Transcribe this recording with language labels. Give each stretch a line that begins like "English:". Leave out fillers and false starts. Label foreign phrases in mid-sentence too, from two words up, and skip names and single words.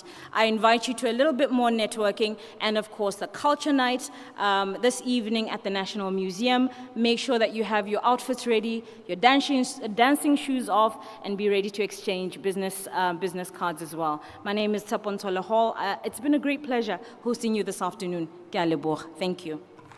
English: I invite you to a little bit more networking and, of course, the culture night this evening at the National Museum. Make sure that you have your outfits ready, your dancing shoes off, and be ready to exchange business cards as well. My name is Tsapontole Hall. It's been a great pleasure hosting you this afternoon.
Tswana: Ke a leboga.
English: Thank you.